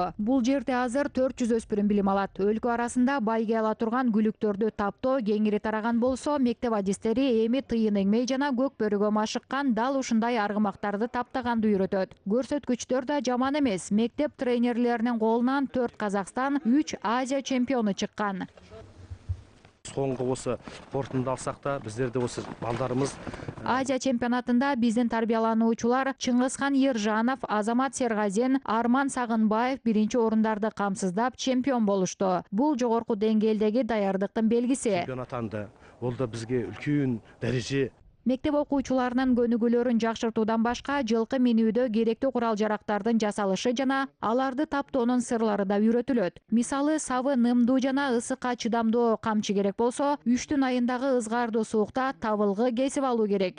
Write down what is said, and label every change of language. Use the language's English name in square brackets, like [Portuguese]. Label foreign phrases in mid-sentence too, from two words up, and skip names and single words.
[Kyrgyz] Бул жерде азыр 400 өспүрүм билим алат. Өлкө арасында байге ала турган күлүктөрдү таптоо кеңири тараган болсо, мектеп адистери эми тыйын эңмей жана көк бөрүгө машыккан дал ушундай аргымактарды таптаганды үйрөтөт. Көрсөткүчтөр да жаман эмес. Мектеп тренерлеринин колунан 4 Казакстан, 3 Азия чемпиону чыккан. [Kazakh] Соңғы осы қорытынды алсақ та, біздерде осы балдарымыз [Kyrgyz] Азия чемпионатында биздин тарбиялануучулар Чыңгызхан Ержанов, Азамат Сергазин, Арман Сагынбаев биринчи орундарды камсыздап чемпион болушту. Бул жогорку деңгээлдеги даярдыктын белгиси. Чемпион атанды. [Kazakh] Ол да бизге үлкөн дареже. [Kyrgyz] Мектеп окуучуларынын көнүгүүлөрүн жакшыртуудан башка жылкы минүүдө керектүү курал-жарактардын жасалышы жана аларды таптоонун сырлары да үйрөтүлөт. Мисалы, сабы нымдуу жана ысыкка чыдамдуу камчы керек болсо, 3 айындагы ызгаардуу суукта табылгы кесип алуу керек.